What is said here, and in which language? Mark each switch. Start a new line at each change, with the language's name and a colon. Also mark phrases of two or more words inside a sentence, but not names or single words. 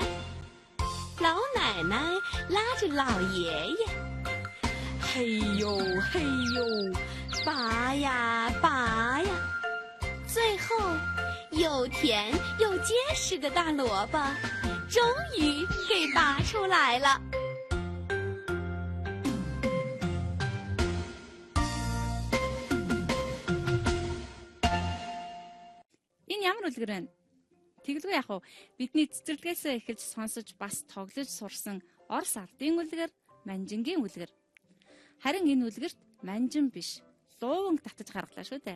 Chinese: 老奶奶拉着老爷爷，嘿呦嘿呦，拔呀拔呀，最后又甜又结实的大萝卜，终于给拔出来了。
Mongolian: Энэ ямар үлгэр вэ? Тэгэлгүй яг уу бидний цэцэрлэгээс эхэлж сонсож бас тоглож сурсан Орос ардын үлгэр, манжингийн үлгэр. Харин энэ үлгэрт манжин биш, лууванг татаж гаргалаа шүү дээ.